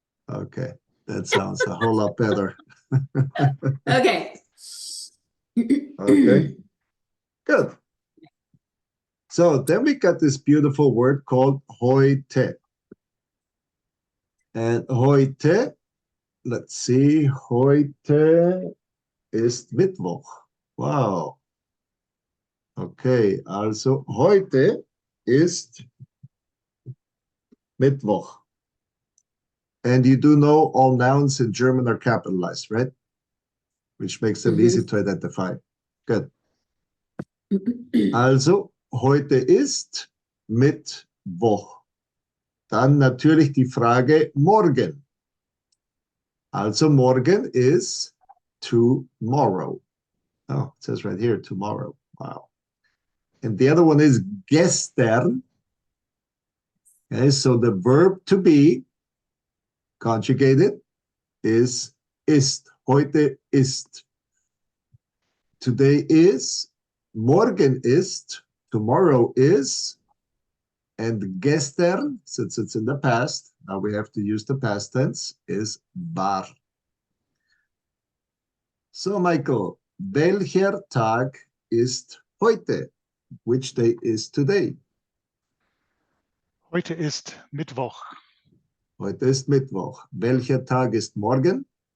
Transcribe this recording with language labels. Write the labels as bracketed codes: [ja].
[en] Okay. That sounds a whole lot better. Okay. Okay. Good. So then we got this beautiful word called heute. And heute, let's see, [de] heute ist Mittwoch. [en] Wow. [de] Okay, also heute ist Mittwoch. [en] And you do know all nouns in German are capitalized, right? Which makes them easy to identify. Good. [de] Also, heute ist Mittwoch. Dann natürlich die Frage morgen. [en] Also morgen is tomorrow. Oh, it says right here, tomorrow. Wow. And the other one is gestern. Okay, so the verb to be conjugated is ist. [de] Heute ist. [en] Today is. [de] Morgen ist. [en] Tomorrow is. And gestern, since it's in the past, now we have to use the past tense, is war. [de] So, Michael, welcher Tag ist heute? [en] Which day is today? [de] Heute ist Mittwoch. Heute ist Mittwoch. Welcher Tag ist morgen?